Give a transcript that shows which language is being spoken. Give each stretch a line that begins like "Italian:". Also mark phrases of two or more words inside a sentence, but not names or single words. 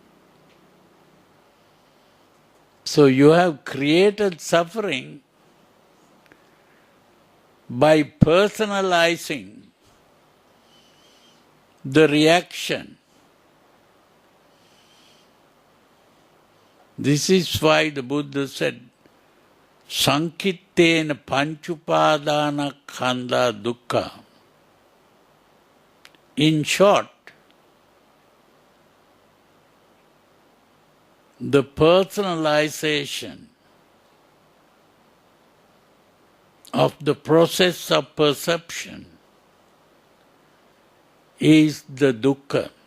English: So you have created suffering by personalizing the reaction. This is why the Buddha said,
Pali: Sankittena panchupadana khanda dukkha.
English: In short, the personalization of the process of perception is the dukkha.